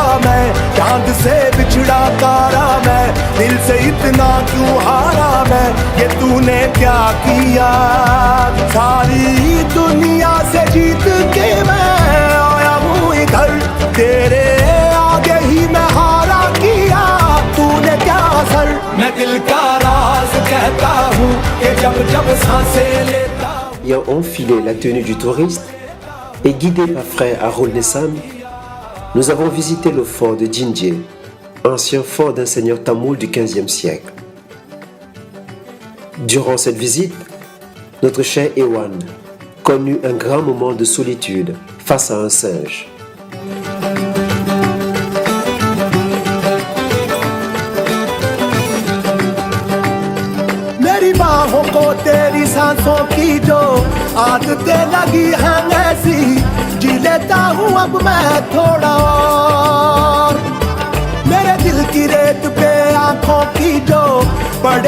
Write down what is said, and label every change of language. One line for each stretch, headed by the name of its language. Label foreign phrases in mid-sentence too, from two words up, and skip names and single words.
Hindi: मैं चांद से बिछड़ा तारा मैं दिल से इतना क्यों हारा मैं ये तूने क्या किया सारी दुनिया से जीत के मैं आया हूँ इधर तेरे आगे ही मैं हारा किया तूने क्या असर मैं दिल का राज कहता हूँ कि जब जब सांसें लेता
French: Ayant enfilé la tenue du touriste et guidé par frère Harold Nessam, nous avons visité le fort de Jinje, ancien fort d'un seigneur tamoul du XVe siècle. Durant cette visite, notre cher Ewan connut un grand moment de solitude face à un singe.
Hindi: बाहों को तेरी सांसों की जो आदतें लगी हैं ऐसी जी लेता हूँ अब मैं थोड़ा और मेरे दिल की रेत पे आंखों की जो बड़े